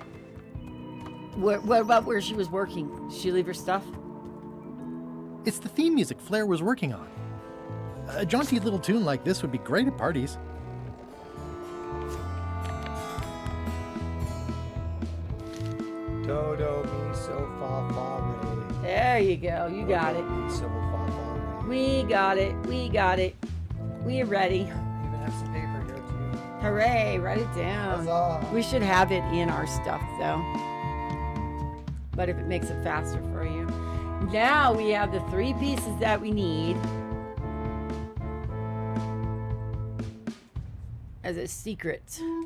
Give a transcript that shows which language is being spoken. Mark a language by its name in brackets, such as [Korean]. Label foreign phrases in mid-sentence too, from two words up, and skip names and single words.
[English] What about where she was working? Did she leave her stuff? It's the theme music Flair was working on. A jaunty little tune like this would be great at parties. Dodo mi so fa fa re. There you go. You got it. Mi so fa fa re. We got it. We got it. We are ready. I even have some paper here too. Hooray. Write it down. Huzzah. We should have it in our stuff though. But if it makes it faster for you. Now we have the 3 pieces that we need as a secret.